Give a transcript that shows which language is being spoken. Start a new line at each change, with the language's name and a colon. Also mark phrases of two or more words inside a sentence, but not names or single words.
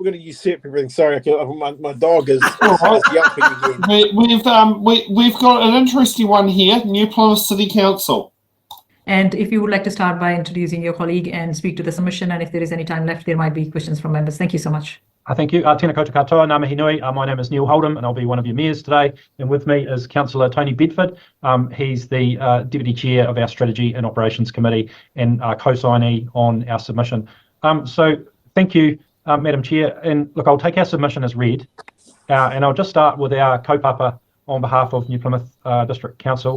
English: We're going to usurp everything. Sorry, my dog is yelping again. We've got an interesting one here. New Plymouth City Council. And if you would like to start by introducing your colleague and speak to the submission, and if there is any time left, there might be questions from members. Thank you so much. Thank you.
Māori: Tēnā koutou katoa, ngā mihi nui.
English: My name is Neil Holdham, and I'll be one of your mayors today. And with me is Councillor Tony Bedford. He's the Deputy Chair of our Strategy and Operations Committee and co-signee on our submission. So thank you, Madam Chair. And look, I'll take our submission as read, and I'll just start with our kaupapa on behalf of New Plymouth District Council.